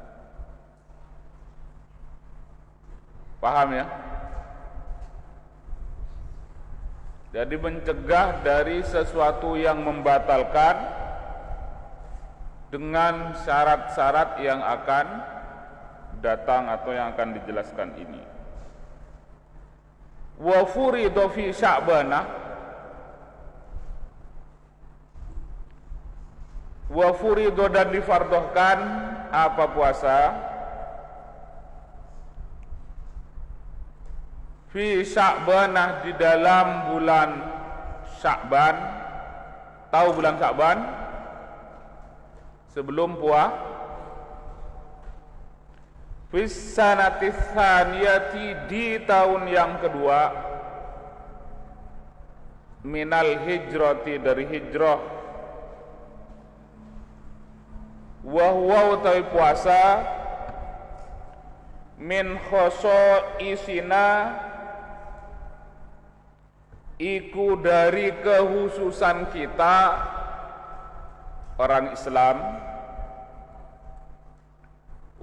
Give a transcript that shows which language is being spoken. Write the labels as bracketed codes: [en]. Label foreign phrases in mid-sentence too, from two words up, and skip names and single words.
[id] Paham ya? Jadi mencegah dari sesuatu yang membatalkan dengan syarat-syarat yang akan datang atau yang akan dijelaskan ini. [ar] وفرض في شعبان، وفرض [id] dan difardohkan apa puasa [ar] في شعبان [id] di dalam bulan Sya'ban. Tahu bulan Sya'ban? Sebelum puasa. [ar] في السنة الثانية [id] di tahun yang kedua [ar] من الهجرة [id] dari hijrah. [ar] وهو [id] utawi puasa [ar] من خصائصنا [id] iku dari kehususan kita orang Islam.